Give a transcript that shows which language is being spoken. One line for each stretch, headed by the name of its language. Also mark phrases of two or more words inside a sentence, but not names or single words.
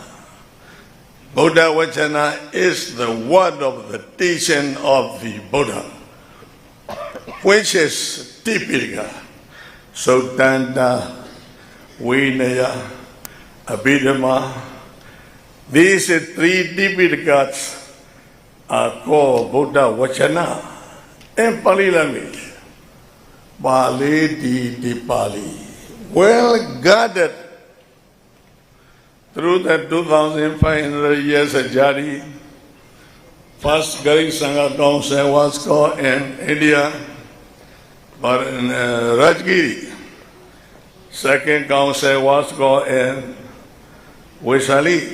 Pali: Buddha Vachana
English: is the word of the teaching of the Buddha, which is Tipika, Sutanta, Vinaya, Abhidhamma. These three Tipikas are called
Pali: Buddha Vachana
English: in Pali language.
Pali: Pali di Pali.
English: Well guarded through the 2,500 years of journey. First Garik Sangha Council was called in India, but in Rajgiri. Second council was called in Vaishali.